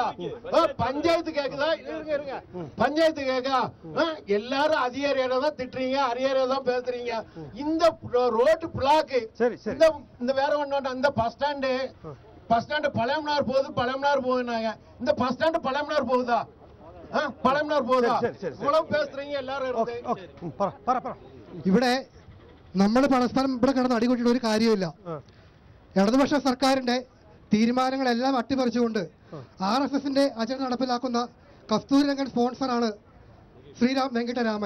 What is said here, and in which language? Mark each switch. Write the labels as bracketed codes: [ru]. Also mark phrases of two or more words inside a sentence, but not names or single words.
[ta] பஞ்சாயத்து கேக்குதா? இருங்க, பஞ்சாயத்து கேக்கா? எல்லாரும் அதிகாரியோட தான் திட்டுறீங்க, அதிகாரியோட தான் பேசுறீங்க. இந்த [en] road block, [ta] இந்த வேற ஒண்ணு, அந்த [en] bus stand [ta] பழையமனார் போகுதுனாங்க. இந்த [en] bus stand [ta] பழையமனார் போகுதா? [ml] പഴമനാർ പോകാ? [ta] പേசுறீங்க எல்லாரும். [ml] ഇവിടെ നമ്മൾ പരസ്പരം ഇവിടെ കിടന്ന് അടികൊട്ടിട്ട് ഒരു കാര്യമില്ല. ഇടതുപക്ഷ സർക്കാരിന്റെ തീരുമാനങ്ങളെല്ലാം അട്ടിമറിച്ചുകൊണ്ട് RSSന്റെ അജണ്ട നടപ്പിലാക്കുന്ന കസ്തൂരിരംഗൻ സ്പോൺസറാണ് ശ്രീരാം വെങ്കിട്ടരാമൻ.